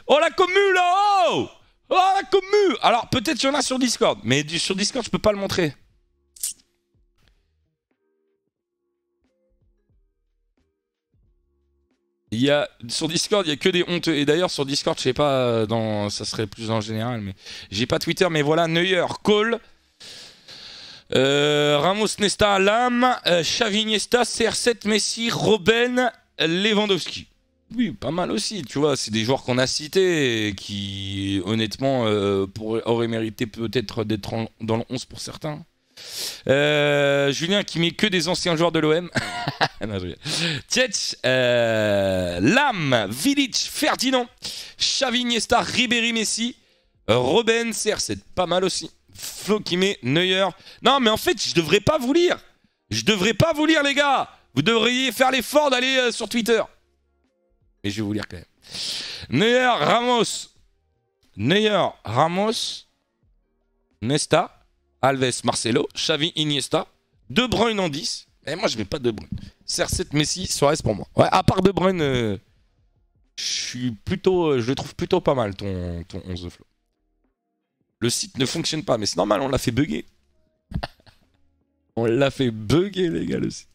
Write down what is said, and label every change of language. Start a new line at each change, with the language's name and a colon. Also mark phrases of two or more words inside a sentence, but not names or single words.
French: Oh la commu là, oh, la commu. Alors peut-être qu'il y en a sur Discord. Mais sur Discord je peux pas le montrer. Sur Discord il y a que des honteux. Et d'ailleurs sur Discord je sais pas, ça serait plus en général. Mais j'ai pas Twitter. Mais voilà, Neuer, Cole. Ramos, Nesta, Lam, Xavi, Iniesta, CR7, Messi, Robben, Lewandowski. Oui, pas mal aussi, tu vois, c'est des joueurs qu'on a cités et qui, honnêtement, auraient mérité peut-être d'être dans le 11 pour certains. Julien qui met que des anciens joueurs de l'OM. Tchetch, Lam, Vidic, Ferdinand, Xavi, Iniesta, Ribéry, Messi, Robben, CR7, pas mal aussi. Flo qui met Neuer. Non, mais en fait, je devrais pas vous lire. Je devrais pas vous lire, les gars. Vous devriez faire l'effort d'aller sur Twitter. Mais je vais vous lire quand même. Neuer, Ramos, Nesta, Alves, Marcelo, Xavi, Iniesta, De Bruyne en 10. Et moi, je mets pas De Bruyne. CR7, Messi, Suarez pour moi. Ouais, à part De Bruyne, je le trouve plutôt pas mal, ton 11 de Flo. Le site ne fonctionne pas, mais c'est normal, on l'a fait bugger. On l'a fait bugger, les gars, le site.